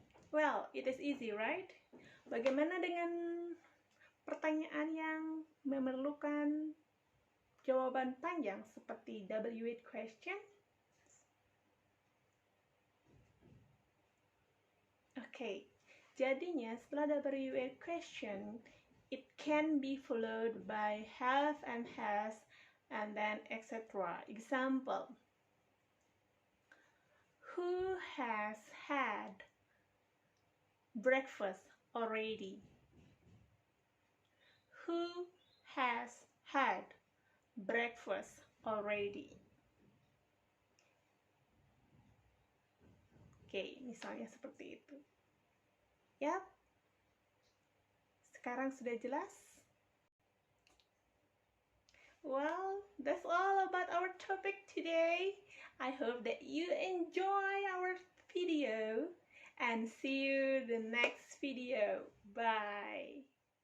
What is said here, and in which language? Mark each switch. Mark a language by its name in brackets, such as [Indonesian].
[English] Well, it is easy, right? [Indonesian] Bagaimana dengan pertanyaan yang memerlukan jawaban panjang seperti W8 question? Oke, jadinya setelah [English] W8 question, it can be followed by have and has and then etc. Example, who has had breakfast already? Who has had breakfast already? [Indonesian] Oke, misalnya seperti itu. Yap, sekarang sudah jelas? [English] Well, that's all about our topic today. I hope that you enjoy our video and see you the next video. Bye.